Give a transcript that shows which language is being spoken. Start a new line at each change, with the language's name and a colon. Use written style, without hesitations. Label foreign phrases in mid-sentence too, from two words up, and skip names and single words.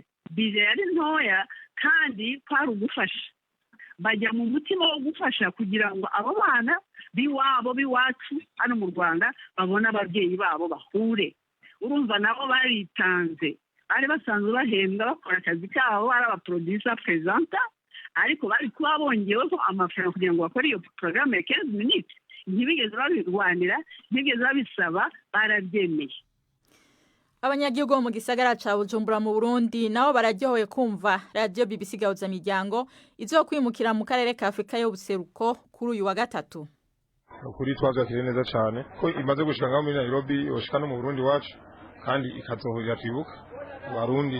Kinyarwanda: Bije yari ntoya kandi kwari ugufasha, bajya mu mutima wo gufasha kugira ngo abo bana biwacu hano mu Rwanda babona ababyeyi babo bahure. Urumva nabo baritanze, bari basanzwe bahembwa bakora akazi kabo, ari abaproducer presenter, ariko bari kuba bongeweho amafaranga kugira ngo bakore iyo programme ya 15 minutes. Ntibigeze babirwanira, ntibigeze babisaba, barabyemeye.
Rundi: Abanyagihugu bo mu gisagara ca Bujumbura mu Burundi nabo bararyohewe kumva radio BBC Gahuza Miryango izokwimukira mu karere ka Afrika y'ubuseruko kuri uyu wa gatatu. Kuri twabyakiriye neza cyane ko imaze gushanga muri Nairobi yoshika no mu Burundi wacu, kandi ikazohurira twibuka Barundi.